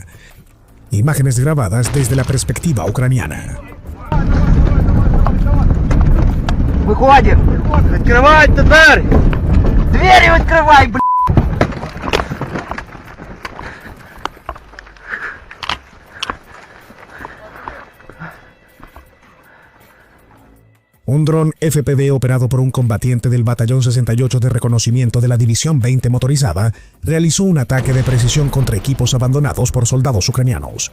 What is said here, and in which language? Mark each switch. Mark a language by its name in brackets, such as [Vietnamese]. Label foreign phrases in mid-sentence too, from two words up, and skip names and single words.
[Spanish] Imágenes grabadas desde la perspectiva ucraniana. [Russian] Выходим! Открывать-то дверь! Двери открывай, блядь! [Spanish] Un dron FPV operado por un combatiente del Batallón 68 de Reconocimiento de la División 20 Motorizada realizó un ataque de precisión contra equipos abandonados por soldados ucranianos.